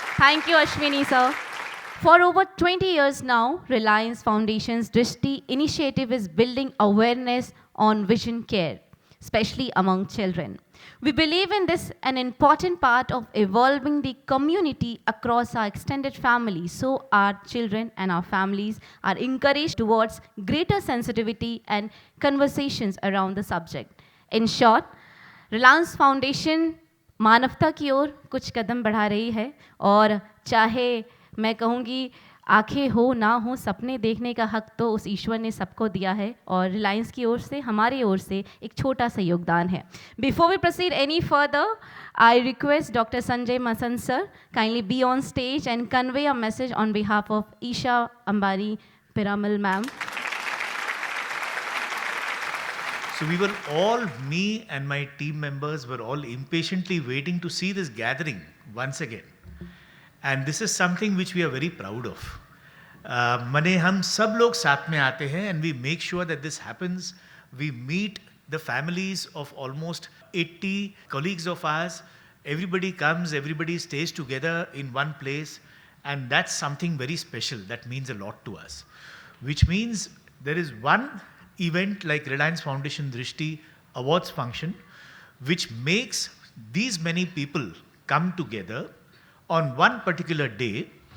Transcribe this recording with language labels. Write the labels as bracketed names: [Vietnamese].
[English] Thank you, Ashwini, sir. For over 20 years now, Reliance Foundation's Drishti initiative is building awareness on vision care, especially among children. We believe in this an important part of evolving the community across our extended family, so our children and our families are encouraged towards greater sensitivity and conversations around the subject. In short, [Hindi] Reliance foundation मानवता की ओर कुछ कदम बढ़ा रही है और चाहे मैं कहूँगी आंखें हो ना हो सपने देखने का हक तो उस ईश्वर ने सबको दिया है और रिलायंस की ओर से हमारी ओर से एक छोटा सा योगदान है. [English] Before we proceed any further, I request doctor Sanjay Masan sir kindly be on stage and convey a message on behalf of Isha Ambani Piramal ma'am. So we were all, me and my team members were all impatiently waiting to see this gathering once again. And this is something which we are very proud of. [Hindi] मने हम सब लोग साथ में आते हैं [English] and we make sure that this happens. We meet the families of almost 80 colleagues of ours. Everybody comes, everybody stays together in one place, and that's something very special. That means a lot to us. Which means there is one event like Reliance Foundation Drishti awards function, which makes these many people come together on one particular day.